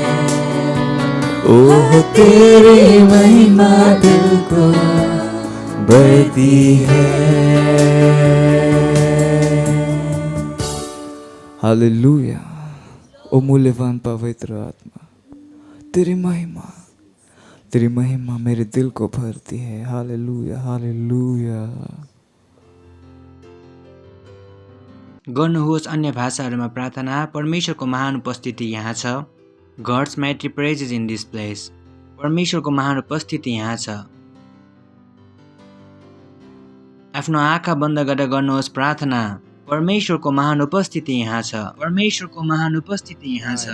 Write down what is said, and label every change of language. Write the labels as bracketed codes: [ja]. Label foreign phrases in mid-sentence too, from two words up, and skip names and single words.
[hi] ओह तेरी महिमा दिल को बढ़ती है। हालेलुया। ओ मूल्यवान पवित्र आत्मा, तेरी महिमा मेरे दिल को भरती है। हालेलुया, हालेलुया। [ne] गर्नुहोस् अन्य भाषाहरूमा प्रार्थना। परमेश्वरको महान उपस्थिति यहाँ छ। [en] God's mighty praises in this place. [ne] परमेश्वरको महान उपस्थिति यहाँ छ। आफ्नो आँखा बन्द गरेर गर्नुहोस् प्रार्थना। परमेश्वरको महान उपस्थिति यहाँ छ। परमेश्वरको महान उपस्थिति यहाँ छ।